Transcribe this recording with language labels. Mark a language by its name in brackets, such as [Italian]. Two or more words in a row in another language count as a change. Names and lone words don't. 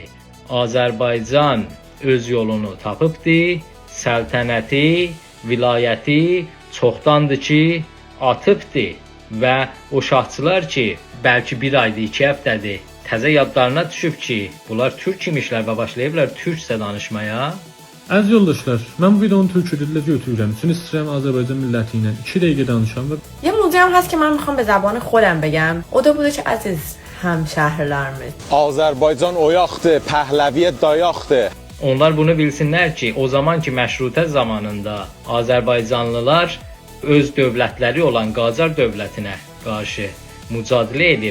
[Azerbaijani] Azərbaycan öz yolunu tapıbdı, səltənəti, vilayəti çoxdandır ki, atıbdı və o şahçılar ki, bəlkə bir aydır, 2 həftədir, təzə yadlarına düşüb ki, bunlar türk imişlər və başlayıblar türkcə danışmaya. Əziz yoldaşlar, mən bu videonu türk dilində götürürəm. Üçün istəyirəm Azərbaycan milləti ilə 2 dəqiqə danışam və [Persian] یه موضوعی هم هست که من میخوام به زبان خودم بگم. [Azerbaijani] O da budur ki, əziz həmşəhrilərimiz. Azərbaycan oyaqdır, Pəhləviyə dayaqdır. Onlar bunu bilsinlər ki, o zaman ki məşrutə zamanında Azərbaycanlılar öz dövlətləri olan Qacar dövlətinə qarşı mücadilə edib.